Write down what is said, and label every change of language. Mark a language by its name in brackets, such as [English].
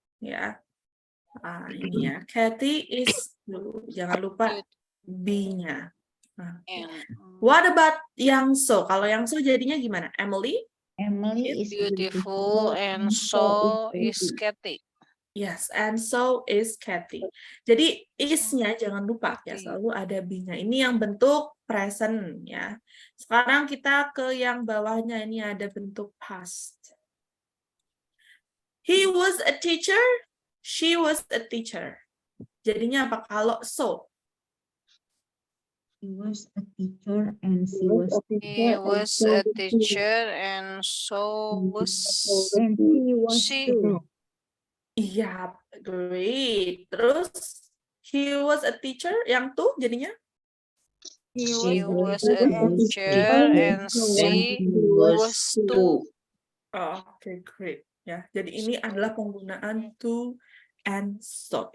[English] Ya. [Indonesian] Ini ya. [English] Kathy is too. [Indonesian] Jangan lupa be-nya. Nah. [English] What about [Indonesian] yang so? Kalau yang so jadinya gimana? Emily [English] is Beautiful and so is Kathy. Yes, and so is Kathy. [Indonesian] Jadi is-nya jangan lupa ya, selalu ada be-nya. Ini yang bentuk present ya. Sekarang kita ke yang bawahnya, ini ada bentuk past. [English] He was a teacher, she was a teacher. [Indonesian] Jadinya apa kalau so? [English] He was a teacher and she was He was a teacher and so was she. [Indonesian] Iya, great. Terus [English] he was a teacher, [Indonesian] yang tuh jadinya? [English] He was a teacher and she was two. Oh, okay, great. [Indonesian] Ya, jadi ini adalah penggunaan to and so.